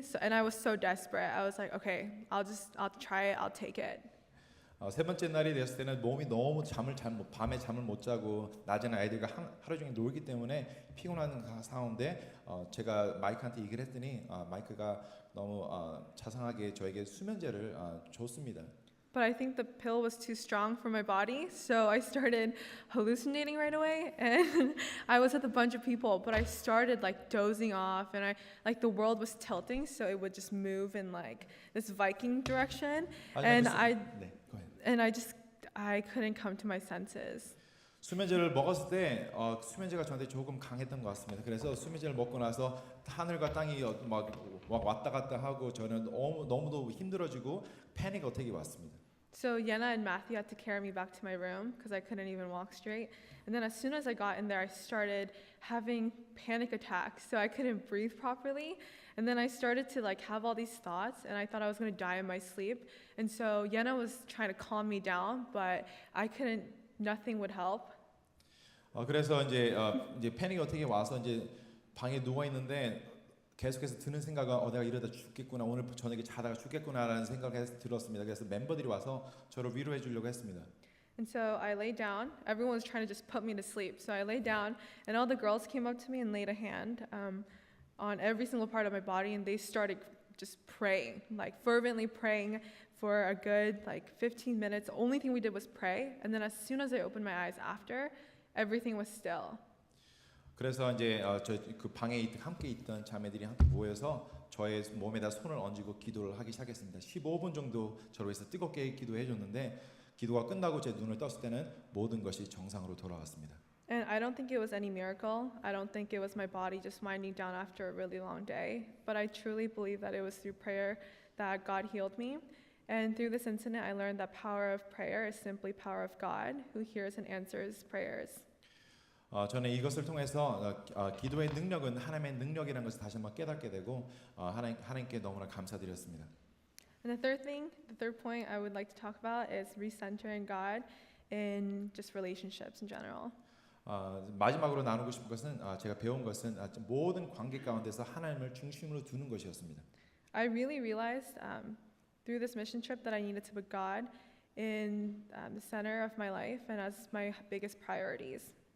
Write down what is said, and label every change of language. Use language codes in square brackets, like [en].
[en] So, and I was so desperate. I was like, "Okay, I'll try it. I'll take it." [ko] 세 번째 날이 되었을 때는 몸이 너무 밤에 잠을 못 자고 낮에는 아이들과 하루 종일 놀기 때문에 피곤한 상황인데 제가 마이크한테 얘기를 했더니 마이크가 너무 자상하게 저에게 수면제를 줬습니다. [en] But I think the pill was too strong for my body, so I started hallucinating right away. And I was with a bunch of people, but I started like dozing off, and the world was tilting, so it would just move in like this Viking direction, and I couldn't come to my senses. [ko] 수면제를 먹었을 때 수면제가 저한테 조금 강했던 것 같습니다. 그래서 수면제를 먹고 나서 하늘과 땅이 막 왔다 갔다 하고 저는 너무도 힘들어지고 패닉 어택이 왔습니다. [en] So Yenna and Matthew had to carry me back to my room because I couldn't even walk straight. And then as soon as I got in there, I started having panic attacks. So I couldn't breathe properly. And then I started to have all these thoughts, and I thought I was going to die in my sleep. And so Yenna was trying to calm me down, but I couldn't. Nothing would help. [ko] 그래서 이제 패닉 어택이 와서 이제 방에 누워 있는데 계속해서 드는 생각은 내가 이러다 죽겠구나, 오늘 저녁에 자다가 죽겠구나라는 생각이 들었습니다. 그래서 멤버들이 와서 저를 위로해 주려고 했습니다. [en] And so I lay down. Everyone was trying to just put me to sleep. So I lay down, and all the girls came up to me and laid a hand on every single part of my body, and they started just praying, fervently praying for a good 15 minutes. The only thing we did was pray, and then as soon as I opened my eyes after, everything was still. [ko] 그래서 이제 그 방에 함께 있던 자매들이 함께 모여서 저의 몸에다 손을 얹고 기도를 하기 시작했습니다. 15분 정도 저를 위해서 뜨겁게 기도해 줬는데 기도가 끝나고 제 눈을 떴을 때는 모든 것이 정상으로 돌아왔습니다. [en] And I don't think it was any miracle. I don't think it was my body just winding down after a really long day. But I truly believe that it was through prayer that God healed me. And through this incident, I learned that power of prayer is simply power of God who hears and answers prayers. [ko] 저는 이것을 통해서 기도의 능력은 하나님의 능력이라는 것을 다시 한번 깨닫게 되고 하나님께 너무나 감사드렸습니다. [en] And the third point I would like to talk about is recentering God in just relationships in general. [ko] 마지막으로 나누고 싶은 것은 제가 배운 것은 모든 관계 가운데서 하나님을 중심으로 두는 것이었습니다. [en] I really realized through this mission trip that I needed to put God in the center of my life and as my biggest priorities.